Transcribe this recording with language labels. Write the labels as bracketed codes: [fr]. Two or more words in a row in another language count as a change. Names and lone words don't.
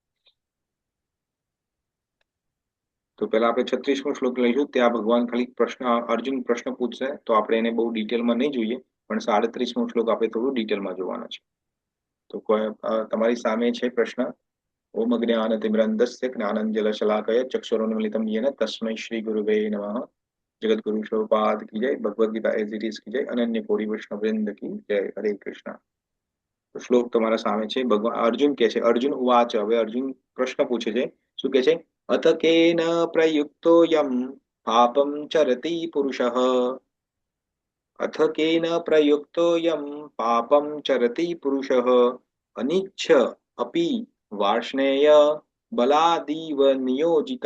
[gu] તો પહેલા આપણે 36મો શ્લોક લઈશું. ત્યાં ભગવાન ખાલી અર્જુન પ્રશ્ન પૂછશે, તો આપણે એને બહુ ડિટેલમાં નહીં જોઈએ, પણ 37મો શ્લોક આપણે થોડું ડિટેલમાં જોવાનો છે. તો તમારી સામે છે પ્રશ્ન. [sa] ઓમ જ્ઞાનતિમિરન્ધસ્ય જ્ઞાનંજલશલાકયા ચક્ષુરુન્મિલિतं येन तस्मै श्री गुरुवे नमः. [hi] जगतगुरु शिवपाद की जय. भगवद गीता [en] as it is [hi] की जय. अनन्य कोटि वैष्णववृंद की जय. हरे कृष्ण. [gu] તો શ્લોક તમારા સામે છે. ભગવાન અર્જુન કે છે, [sa] અર્જુન ઉવાચ. [gu] હવે અર્જુન પ્રશ્ન પૂછે છે. શું કે છે? [sa] અથ કેન પ્રયુક્તોયમ પાપમ ચરતિ પુરુષઃ. અથ કેન પ્રયુક્તોયમ પાપમ ચરતિ પુરુષઃ અનિચ્છ અપી વાર્ષ્ણેય બલાદીવ નિયોજિતઃ.